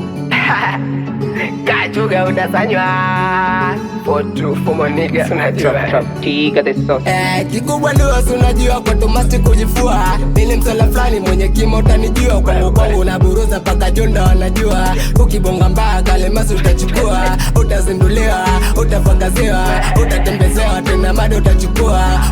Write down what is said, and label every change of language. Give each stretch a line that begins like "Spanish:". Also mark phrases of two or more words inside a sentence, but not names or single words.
Swahili: Kachuga utasanywa.
English: For true, for my niggas,
Swahili: unajua.
English: Trap, trap, tiga the sauce.
Swahili: Eh, kikubwa ndio si unajua kwetu must kujifua. Mimi ni msela fulani mwenye kimo utanijua. Kwangu, kwangu na buruza mpaka jonda wanajua. Ukibonga mbaya kale must utachukua. Utazinduliwa, utafakaziwa, utatembezewa, tena bado utachukua.